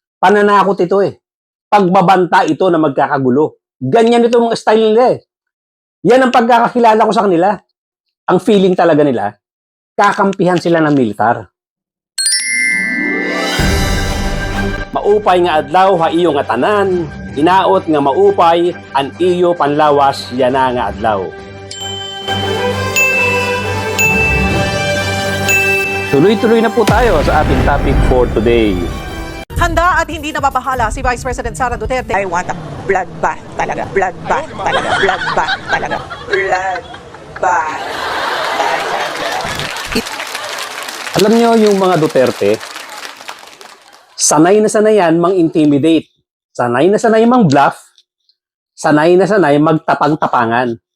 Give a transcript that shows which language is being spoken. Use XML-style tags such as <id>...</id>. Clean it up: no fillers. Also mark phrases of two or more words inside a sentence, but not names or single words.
<tl>Pananakot ito eh. Pagbabanta ito na magkakagulo. Ganyan ito mga style nila eh. Yan ang pagkakakilala ko sa kanila. Ang feeling talaga nila, kakampihan sila ng militar.</tl> <war>Maupay nga adlaw ha iyo nga tanan, inaot nga maupay an iyo panlawas yana nga adlaw.</war> <tl>Tuloy-tuloy na po tayo sa ating topic</tl> <en>for today.</en> <tl>Handa at hindi nababahala si Vice President Sara Duterte.</tl> <en>I want a bloodbath talaga.</en> <tl>Bloodbath talaga. Bloodbath talaga. Bloodbath talaga. Alam nyo yung mga Duterte, sanay na sanay yan mang-intimidate. Sanay na sanay mang-bluff. Sanay na sanay magtapang-tapangan.</tl>